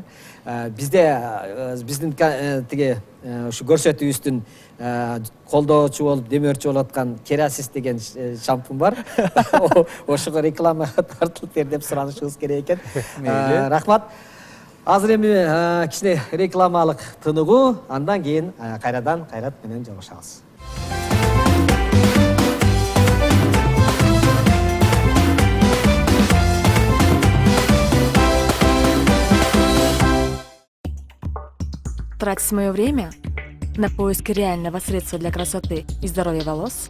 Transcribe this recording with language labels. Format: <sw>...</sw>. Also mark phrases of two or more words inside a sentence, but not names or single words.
<ky>Бизде биздин тиги ушу көрсөтүүбүздүн колдоочу болуп, демөөрчү болуп аткан Керасис деген шампунь бар. Ошого рекламага тартылып бер деп суранышыбыз керек экен. Рахмат. Азыр эми кичине рекламалык тыныгуу, андан кийин кайрадан Кайрат менен жолугушабыз.</ky> <ru>Тратить мое время на поиски реального средства для красоты и здоровья волос?</ru>